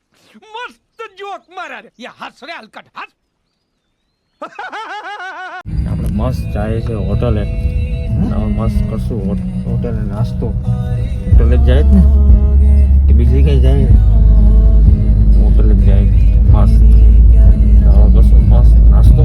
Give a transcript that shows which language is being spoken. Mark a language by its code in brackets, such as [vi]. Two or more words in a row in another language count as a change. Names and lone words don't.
[hi] मस्त जोक मारा रे ये हंस रे हलकट हंस [gu] આપણે મસ્ત જાય છે હોટલે. મસ્ત કરશું હોટલે નાસ્તો. હોટલે જ જાય જ ને કે બીજી કઈ જાય? હોટલે જ જાય. મસ્ત કરશું મસ્ત નાસ્તો.